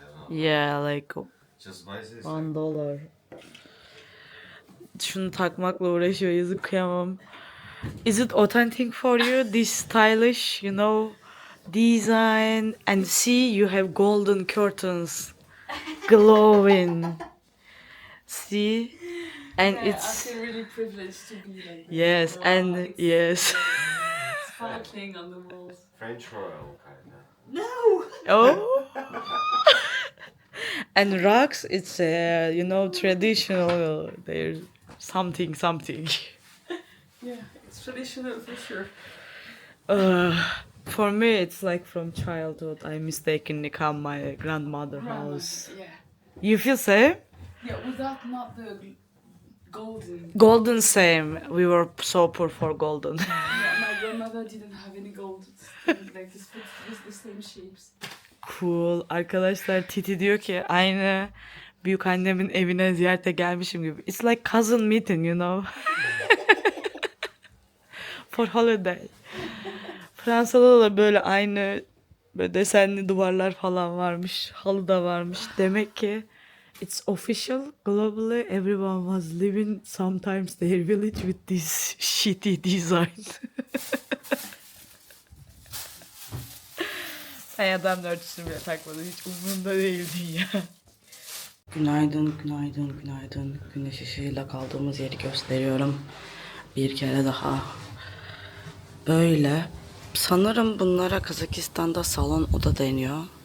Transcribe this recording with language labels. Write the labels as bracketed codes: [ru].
[en] Yeah, like $1. [tr] Şunu takmakla uğraşıyor, yazık, kıyamam. [en] Is it authentic for you? This stylish, you know, design, and see you have golden curtains glowing. See? And it's I feel really privileged to be like that. yes, Wow, and it's, yes. it's sparkling on the walls. French royal kind of. No! Oh. And rugs, it's you know, traditional. There's something. Yeah, it's traditional for sure. For me, it's like from childhood. I mistakenly come my grandmother house. Yeah. You feel same? Yeah, without not the golden. Golden same. We were so poor for golden. Yeah, my grandmother didn't have any gold. It's like just the same shapes. Cool. [tr] Arkadaşlar, Titi diyor ki aynı büyük annemin evine ziyarete gelmişim gibi. [en] It's like cousin meeting, you know. For holiday. [tr] Fransa'da da böyle aynı böyle desenli duvarlar falan varmış. Halı da varmış. Demek ki [en] it's official globally. Everyone was living sometimes their village with this shitty design. [tr] Ben adamın örtüsünü bile takmadım. Hiç umurumda değil dünya. Günaydın. Güneş ışığıyla kaldığımız yeri gösteriyorum. Bir kere daha. Böyle. Sanırım bunlara Kazakistan'da salon oda deniyor.